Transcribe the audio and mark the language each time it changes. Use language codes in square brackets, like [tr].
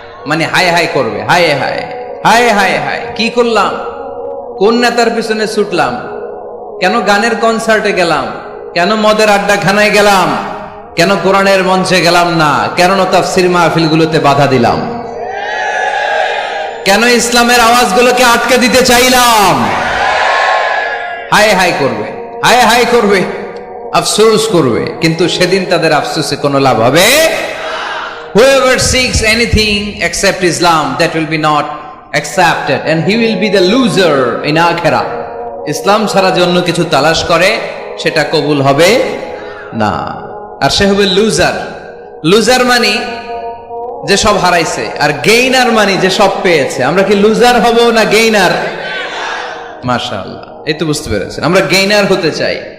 [bn] মানে হায় হায় করবে, হায় হায় হায় হায় হায়, কি করলাম, কোন নেতার পিছনে ছুটলাম, কেন গানের কনসার্টে গেলাম, কেন মদের আড্ডাখানায় গেলাম, কেন কোরআনের মঞ্চে গেলাম না, কেন তাফসীর মাহফিলগুলোতে বাধা দিলাম, কেন ইসলামের আওয়াজগুলোকে আটকে দিতে চাইলাম। হায় হায় করবে, হায় হায় করবে, আফসোস করবে, কিন্তু সেদিন তাদের আফসোসে কোনো লাভ হবে। [en] Whoever seeks anything except Islam, that will be not accepted and he will be the loser in akhirah. [bn] ইসলাম ছাড়া যে অন্য কিছু তালাশ করে সেটা কবুল হবে না, আর সে হবে লুজার। লুজার মানে যে সব হারাইছে, আর গেইনার মানে যে সব পেয়েছে। আমরা কি লুজার হব না গেইনার? মাশাআল্লাহ, এই তো বুঝতে পেরেছেন, আমরা গেইনার হতে চাই।